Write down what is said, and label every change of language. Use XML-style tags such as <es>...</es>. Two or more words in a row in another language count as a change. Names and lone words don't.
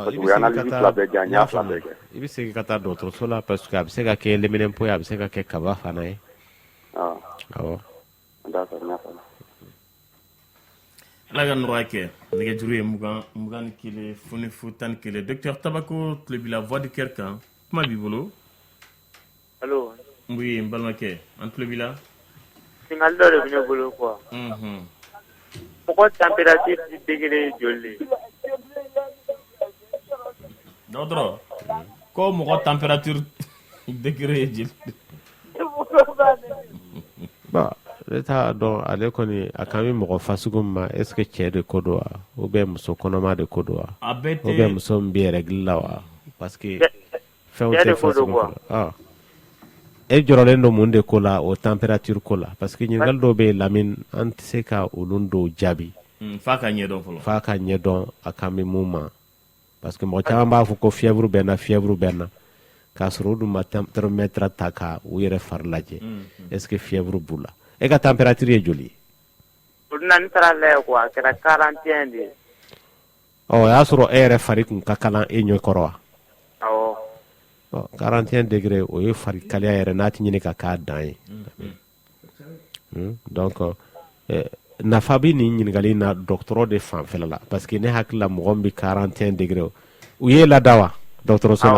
<fr>parce que</fr> <bm>u ye analyse fila bɛɛ di an y'a fila bɛɛ kɛ. I bɛ segin ka taa dɔgɔtɔrɔso la</bm> <fr>parce que</fr> <bm>a bɛ se ka kɛ lɛminɛnpo ye a bɛ se ka kɛ kaba fana ye. Awɔ. D'accord n y'a faamu. Ala ka nɔgɔya kɛ nɛgɛjuru ye 21 ni 1 foni fu 11 docteur Tabako tulo b'i la</bm> <fr>voix du cœur</fr> <bm>kan kuma b'i bolo. Allo. Oui n balimakɛ an tulo b'i la. Singali dɔ de bɛ ne bolo quoi. Mɔgɔ</bm> <fr>température degré</fr> <bm>joli de? Dɔgɔtɔrɔ ko mɔgɔ</bm> <fr>température degré</fr> <bm>ye joli? Bon ne t'a dɔn ale kɔni a kan bɛ mɔgɔ fasugu min ma</bm> <fr>est ce que</fr> <bm>cɛ de ko don wa</bm> <fr>ou bien</fr> <bm>muso kɔnɔma de ko don wa</bm> <fr>ou bien</fr> <bm>muso min bɛ règle la wa</bm> <fr>parce que</fr> <bm>fɛnw tɛ fasugu fɔlɔ. E jɔrɔlen don mun de ko la o température ko la</bm> <fr>parce que</fr> <bm>ɲininkali dɔw bɛ yen Lamine an tɛ se ka olu dɔw jaabi. F'a ka ɲɛdɔn fɔlɔ. F'a ka ɲɛdɔn a kan bɛ mun ma</bm> <fr>parce que</fr> <bm>mɔgɔ caman b'a fɔ ko fièvre bɛ n na k'a sɔrɔ u dun ma thermomètre ta ka u yɛrɛ fari lajɛ</bm> <fr>est ce que fièvre</fr> <bm>b'u la. E ka température ye joli? O dun na n taara lajɛ quoi a kɛra 41 de. O y'a sɔrɔ e yɛrɛ fari kun ka kalan e ɲɛ kɔrɔ wa? Awɔ. 41 degré o ye fari kalaya yɛrɛ n'a tɛ ɲini ka k'a dan ye. Donc nafa bɛ nin ɲininkali na dɔgɔtɔrɔ de fanfɛla la</bm> <fr>parce que</fr> <bm>ne hakili la mɔgɔ min bɛ 41 degré u ye lada wa dɔgɔtɔrɔso la?</bm>